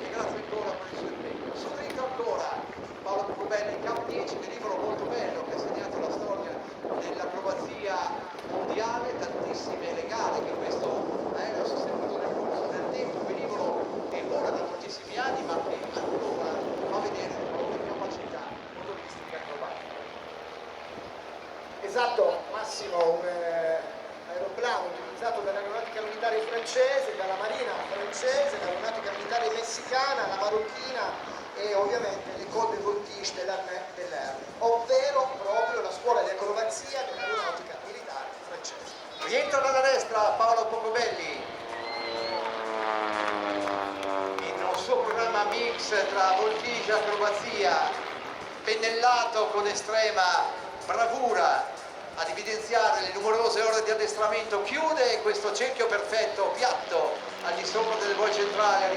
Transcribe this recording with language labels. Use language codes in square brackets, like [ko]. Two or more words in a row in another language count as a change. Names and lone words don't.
[it] E grazie ancora per il suo impegno. Sul dritto ancora Paolo Pocobelli in Cap 10, velivolo molto bello che ha segnato la storia dell'acrobazia mondiale, tantissime legare che questo aereo ha sostenuto nel corso del tempo, un velivolo che vola da moltissimi anni ma che ancora fa vedere le proprie capacità motoristiche acrobatiche. Esatto, Massimo, un aeroplano utilizzato dall'aeronautica militare francese, dalla marina francese, dall'aeronautica militare messicana, la marocchina e ovviamente l'École de Voltige de l'Armée de l'Air, ovvero proprio la scuola di acrobazia dell'aeronautica militare francese. Rientra dalla destra Paolo Pocobelli in un suo programma mix tra voltige e acrobazia, pennellato con estrema bravura ad evidenziare le numerose ore di addestramento, chiude questo cerchio perfetto, piatto, al di sopra delle voie centrali.